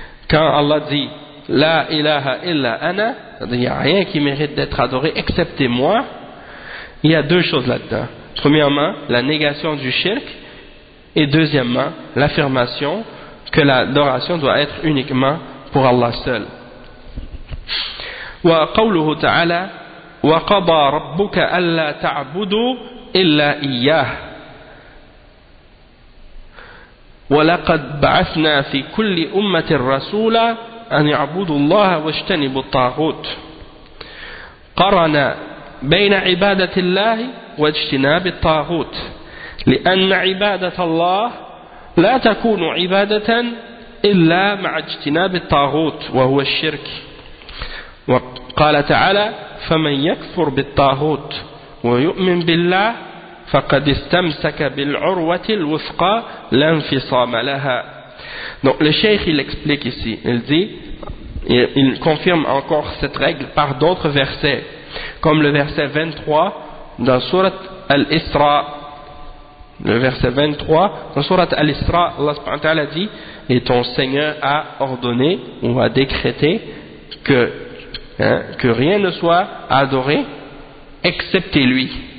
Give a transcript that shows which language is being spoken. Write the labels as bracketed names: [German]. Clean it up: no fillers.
[French] Quand Allah dit [Arabic] la ilaha illa ana, [French] il n'y a rien qui mérite d'être adoré excepté moi, il y a deux choses là-dedans. Premièrement, la négation du shirk, et deuxièmement, l'affirmation que l'adoration doit être uniquement pour Allah seul. [Arabic] Wa qawluhu ta'ala wa qada rabbuka alla ta'budu illa iyyah wa laqad ba'athna fi kulli ummatin rasula أن يعبدوا الله واجتنبوا الطاغوت قرن بين عبادة الله واجتناب الطاغوت لأن عبادة الله لا تكون عبادة إلا مع اجتناب الطاغوت وهو الشرك وقال تعالى فمن يكفر بالطاغوت ويؤمن بالله فقد استمسك بالعروة الوثقى لا انفصام لها. [French] Donc le Cheikh il explique ici, il dit, il confirme encore cette règle par d'autres versets, comme le verset 23 dans Surat Al-Isra. Le verset 23 dans Surat Al-Isra, Allah subhanahu wa ta'ala dit, et ton Seigneur a ordonné ou a décrété que rien ne soit adoré excepté lui.